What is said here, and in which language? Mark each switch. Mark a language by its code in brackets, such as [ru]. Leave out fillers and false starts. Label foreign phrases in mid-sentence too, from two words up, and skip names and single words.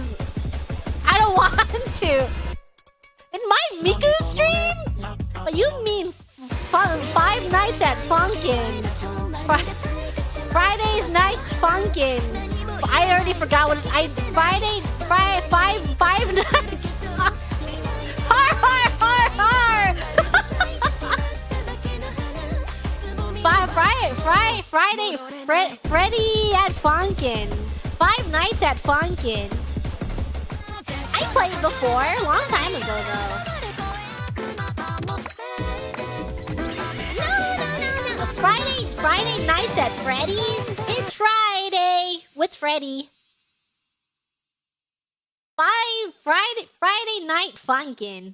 [en] I don't want to. In my Miku stream? You mean Five Nights at Funkin'. Friday's Nights Funkin'. I already forgot what it's. Five Nights Funkin'. Har har har har. Friday Freddy at Funkin'. Five Nights at Funkin'. I played before, a long time ago though. No. Friday Nights at Freddy's. It's Friday with Freddy. Friday Night Funkin'.